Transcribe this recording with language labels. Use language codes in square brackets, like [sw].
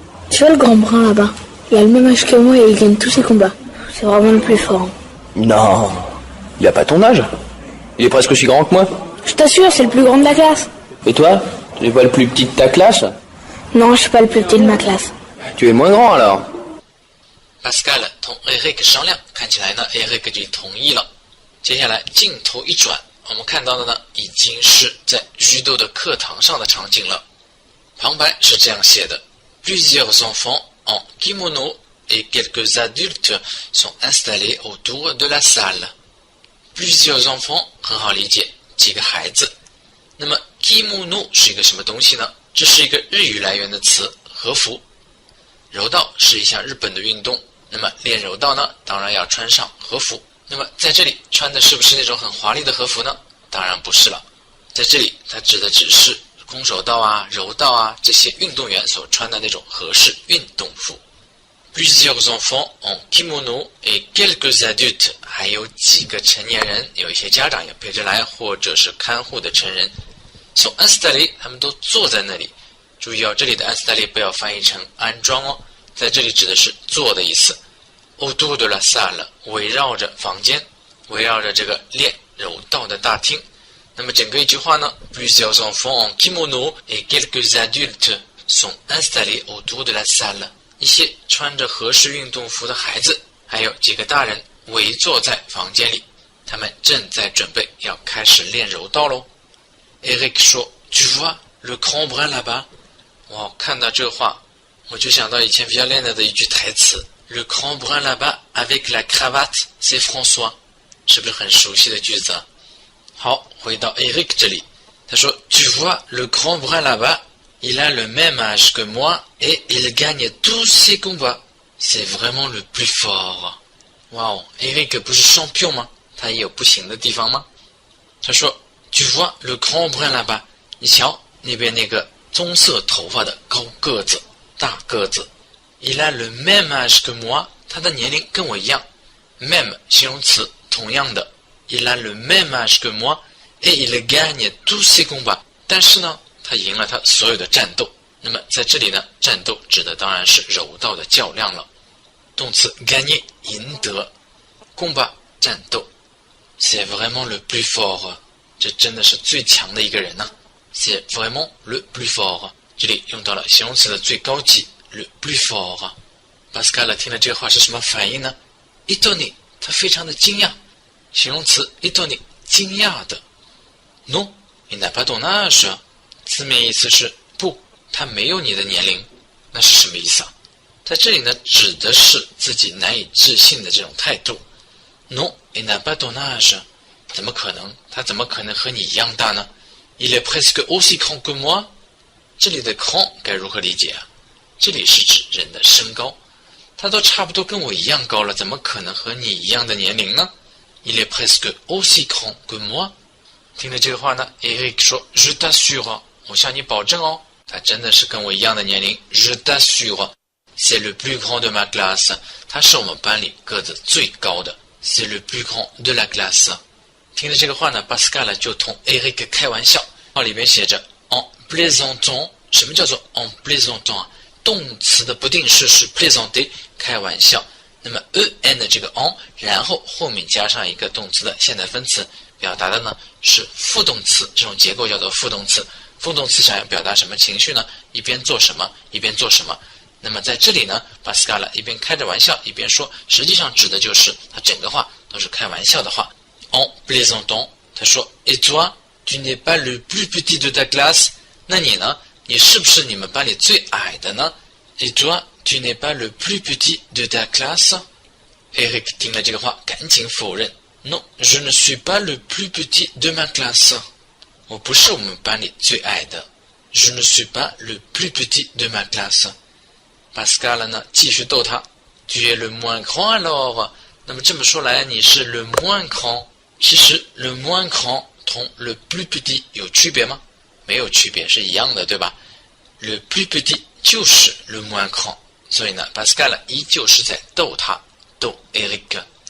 [fr] Tu vois le grand brun là-bas? Il a le même âge que moi et il gagne tous ses combats. C'est vraiment le plus fort. Non. Il a pas ton âge. Il est presque aussi grand que moi. Je t'assure, c'est le plus grand de la classe. Et toi? Tu n'es pas le plus petit de ta classe? Non, je suis pas le plus petit de ma classe. Tu es le moins grand alors? [zh] Pascal 同 Eric 商量，看起来呢 ，Eric 就同意了。接下来镜头一转，我们看到的呢，已经是在judo的课堂上的场景了。旁白是这样写的 [fr] ：Plusieurs enfants en kimono et quelques adultes sont installés autour de la salle. Plusieurs enfants [zh] 很好理解，几个孩子。那么 kimono 是一个什么东西呢？这是一个日语来源的词，和服。柔道是一项日本的运动，那么练柔道呢，当然要穿上和服。那么在这里穿的是不是那种很华丽的和服呢？当然不是了，在这里它指的只是空手道啊、柔道啊这些运动员所穿的那种和式运动服。 [fr] Plusieurs enfants en kimono et quelques adultes， [zh] 还有几个成年人，有一些家长也陪着来，或者是看护的成人。 [fr] sont installés， [zh] 他们都坐在那里。注意哦，这里的 installé 不要翻译成安装哦，在这里指的是坐的意思。 [fr] autour de la salle， [zh] 围绕着房间，围绕着这个练柔道的大厅。那么整个一句话呢 [fr] ，Plusieurs enfants en kimono et quelques adultes sont installés autour de la salle。 [zh] 一些穿着和式运动服的孩子，还有几个大人围坐在房间里，他们正在准备要开始练柔道喽。 Eric 说 [fr] ：“Tu vois le grand brun là-bas？” [zh] 哇，看到这话，我就想到以前比较练的一句台词 ： [fr] “Le grand brun là-bas avec la cravate, c'est François。” [zh] 是不是很熟悉的句子啊？好，回到 Eric 这里，他说 ： [fr] “Tu vois le grand brun là-bas？” Il a le même âge que moi et il gagne tous ses combats. C'est vraiment le plus fort. [zh] 哇哦 ，Eric 不是champion吗？他也有不行的地方吗？他说 [fr] ：“Tu vois le grand brun là-bas？” [zh] 你瞧那边那个棕色头发的高个子、大个子。 [fr] Il a le même âge que moi， [zh] 他的年龄跟我一样。 [fr] même [zh] 形容词，同样的。 [fr] Il a le même âge que moi et il gagne tous ses combats。 [zh] 但是呢，他赢了他所有的战斗。那么在这里呢，战斗指的当然是柔道的较量了。动词 gagner 赢得，combat 战斗 ， [fr] c'est vraiment le plus fort， [zh] 这真的是最强的一个人呢。 [fr] c'est vraiment le plus fort， [zh] 这里用到了形容词的最高级 le plus fort。巴斯卡勒听了这个话是什么反应呢 ？étonné， 他非常的惊讶。形容词 étonné， 惊讶的。 [fr] non， il n'a pas ton âge， [zh] 字面意思是不，他没有你的年龄。那是什么意思啊？在这里呢，指的是自己难以置信的这种态度。 [fr] non， il n'a pas ton âge， [zh] 怎么可能？ 他怎么可能和你一样大呢 ？ [fr] il est presque aussi grand que moi。 [zh] 这里的 grand 该如何理解啊？这里是指人的身高，他都差不多跟我一样高了，怎么可能和你一样的年龄呢 ？ [fr] il est presque aussi grand que moi。 [zh] 听了这个话呢 ，Eric 说 ： [fr] “Je t'assure， [zh] 我向你保证哦，他真的是跟我一样的年龄。 [fr] Je t'assure。”C'est le plus grand de ma classe， [zh] 他是我们班里个子最高的。 [fr] C'est le plus grand de la classe。 [zh] 听了这个话呢，巴斯卡勒就同 Eric 开玩笑。里面写着 en plaisantant， 什么叫做 en plaisantant 啊？动词的不定式是 plaisanter， 开玩笑。那么 en 的这个 en， 然后后面加上一个动词的现在分词，表达的呢是副动词，这种结构叫做副动词。副动词想要表达什么情绪呢？一边做什么，一边做什么。那么在这里呢，巴斯卡勒一边开着玩笑一边说，实际上指的就是他整个话都是开玩笑的话。 [fr] En plaisantant， [zh] 他说 [fr] Et toi, tu n'es pas le plus petit de ta classe？ [zh] 那你呢？你是不是你们班里最矮的呢 [fr] ？Et toi, tu n'es pas le plus petit de ta classe？ [zh] Eric 听了这个话，赶紧否认 [fr] ：Non, je ne suis pas le plus petit de ma classe。 [zh] 我不是我们班里最矮的。 [fr] Je ne suis pas le plus petit de ma classe。 [zh] 巴斯卡勒呢，继续逗他 [fr] Tu es le moins grand alors？ [zh] 那么这么说来，你是 le moins grand。其实 le moins grand 同 le plus petit 有区别吗？没有区别，是一样的，对吧 ？le plus petit 就是 le moins grand。所以呢，巴斯卡勒依旧是在逗他，逗 Eric。